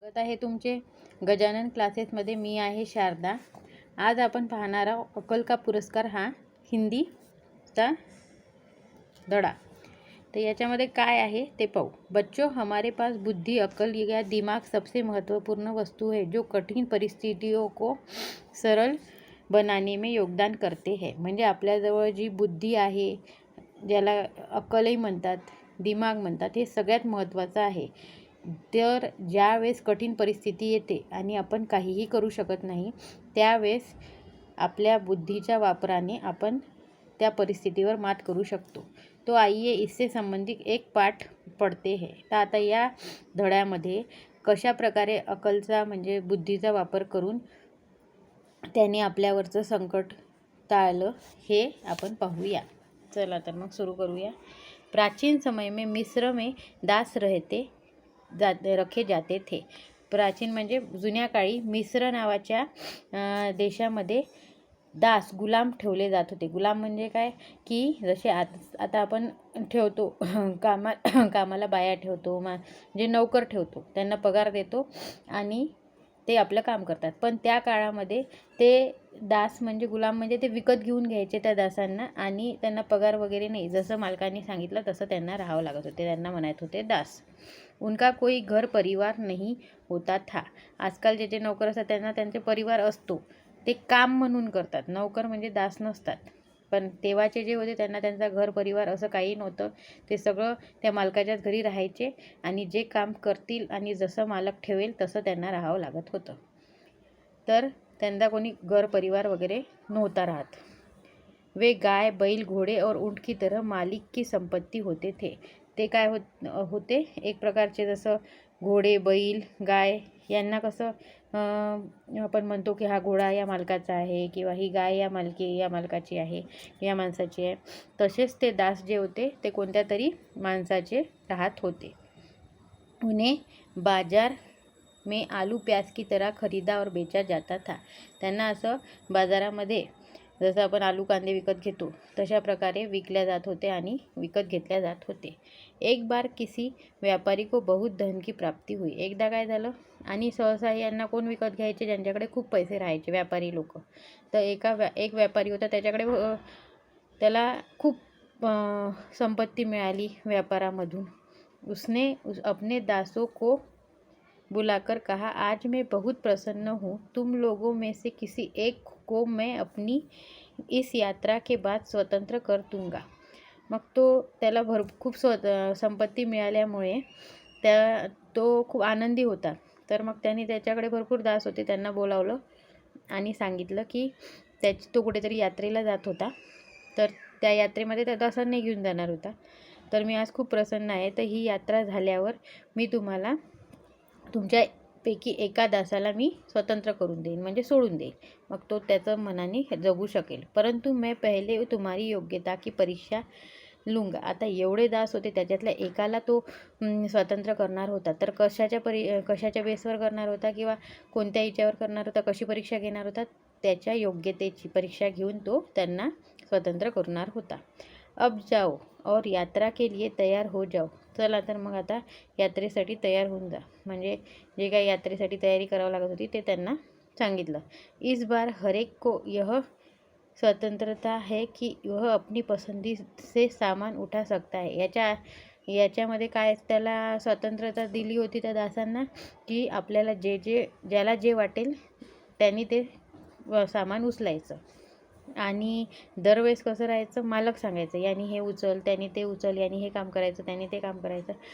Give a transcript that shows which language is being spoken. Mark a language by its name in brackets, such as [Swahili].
[Marathi] आहे तुमचे गजानन क्लासेसमध्ये. मी आहे शारदा. आज आपण पाहणार आहोत अक्कल का पुरस्कार हा हिंदीचा धडा. तो याच्यामध्ये काय आहे ते पाहू. [Hindi] बच्चों, हमारे पास बुद्धि, अक्ल या दिमाग सबसे महत्वपूर्ण वस्तु है जो कठिन परिस्थितियों को सरल बनाने में योगदान करते हैं. [Marathi] म्हणजे आपल्याजवळ जी बुद्धी आहे, ज्याला अक्कलही म्हणतात, दिमाग म्हणतात, हे सगळ्यात महत्त्वाचं आहे. तर ज्यावेळेस कठीण परिस्थिती येते आणि आपण काहीही करू शकत नाही, त्यावेळेस आपल्या बुद्धीच्या वापराने आपण त्या परिस्थितीवर मात करू शकतो. [Hindi] तो आइए इससे संबंधित एक पाठ पढ़ते हैं. [Marathi] तर आता या धड्यामध्ये कशा प्रकारे अक्कलचा म्हणजे बुद्धीचा वापर करून त्याने आपल्यावरचं संकट टाळलं हे आपण पाहूया. चला तर मग सुरू करूया. [Hindi] प्राचीन समय में मिस्र में दास रखे जाते थे. [Marathi] प्राचीन म्हणजे जुन्या काळी मिस्र नावाच्या देशामध्ये दास गुलाम ठेवले जात होते. गुलाम म्हणजे काय की जसे आता आपण ठेवतो कामाला बाया ठेवतो, म्हणजे नौकर ठेवतो, त्यांना पगार देतो आणि ते आपलं काम करतात. पण त्या काळामध्ये ते दास म्हणजे गुलाम म्हणजे ते विकत घेऊन घ्यायचे त्या दासांना आणि त्यांना पगार वगैरे नाही. जसं मालकांनी सांगितलं तसं त्यांना राहावं लागत होते. त्यांना म्हणायत होते दास. [Hindi] उनका कोई घर परिवार नहीं होता था. [Marathi] आजकाल जे नौकर असतात त्यांना त्यांचे परिवार असतो, ते काम म्हणून करतात. नौकर म्हणजे दास नसतात. पण तेव्हाचे जे होते त्यांना त्यांचा घर परिवार असं काही नव्हतं. ते सगळं त्या मालकाच्याच घरी राहायचे आणि जे काम करतील आणि जसं मालक ठेवेल तसं त्यांना राहावं लागत होतं. तर त्यांना कोणी घर परिवार वगैरे नव्हता राहत. [Hindi] वे गाय, बैल, घोड़े और ऊंट की तरह मालिक की संपत्ति होते थे. [Marathi] ते काय होते एक प्रकारचे जसं घोडे, बैल, गाय यांना कसं आपण म्हणतो की हा घोडा या मालकाचा आहे किंवा ही गाय या मालकाची आहे, या माणसाची आहे. तसेच ते दास जे होते ते कोणत्या तरी माणसाचे राहत होते. [Hindi] उन्हें बाजार में आलू प्याज की तरह खरीदा और बेचा जाता था. [Marathi] त्यांना असं बाजारामध्ये जसं आपण आलू कांदे विकत घेतो तशा प्रकारे विकल्या जात होते आणि विकत घेतल्या जात होते. [Hindi] एक बार किसी व्यापारी को बहुत धन की प्राप्ति हुई. [Marathi] एकदा काय झालं आणि सहसा यांना कोण विकत घ्यायचे ज्यांच्याकडे खूप पैसे राहायचे, व्यापारी लोक. तर एक व्यापारी होता, त्याच्याकडे त्याला खूप संपत्ती मिळाली व्यापारामधून. [Hindi] उसने अपने दासों को बुलाकर कहा, आज मैं बहुत प्रसन्न हूँ. तुम लोगों में से किसी एक को मैं अपनी इस यात्रा के बाद स्वतंत्र कर दूंगा. [Marathi] मग त्याला खूप संपत्ती मिळाल्यामुळे तो खूप आनंदी होता. तर मग त्यांनी त्याच्याकडे भरपूर दास होते, त्यांना बोलावलं आणि सांगितलं की तो कुठेतरी यात्रेला जात होता. तर त्या यात्रेमध्ये त्या दासांनी घेऊन जाणार होता. तर मी आज खूप प्रसन्न आहे. तर ही यात्रा झाल्यावर मी तुम्हाला तुमच्यापैकी एका दासाला मी स्वतंत्र करून देईन, म्हणजे सोडून देईन. मग तो त्याचं मनाने जगू शकेल. [Hindi] परंतु मैं पहले तुम्हारी योग्यता की परीक्षा लूंगा. [Marathi] आता एवढे दास होते, त्याच्यातल्या एकाला तो स्वतंत्र करणार होता. तर कशाच्या बेसवर करणार होता किंवा कोणत्या हिच्यावर करणार होता, कशी परीक्षा घेणार होता, त्याच्या योग्यतेची परीक्षा घेऊन तो त्यांना स्वतंत्र करणार होता. [Hindi] अब जाओ और यात्रा के लिए तैयार हो जाओ. [Marathi] चला तर मग आता यात्रेसाठी तयार होऊन जा. म्हणजे जे काही यात्रेसाठी तयारी करावी लागत होती ते त्यांना सांगितलं. [Hindi] इस बार हरेक को यह स्वतंत्रता है की वह अपनी पसंदी से सामान उठा सकता है. [Marathi] याच्यामध्ये काय त्याला स्वतंत्रता दिली होती त्या दासांना की आपल्याला ज्याला जे वाटेल त्यांनी ते सामान उचलायचं. आणि दरवेळेस कसं राहायचं, मालक सांगायचं यानी हे उचल, त्याने ते उचल, यानी हे काम करायचं, त्याने ते काम करायचं.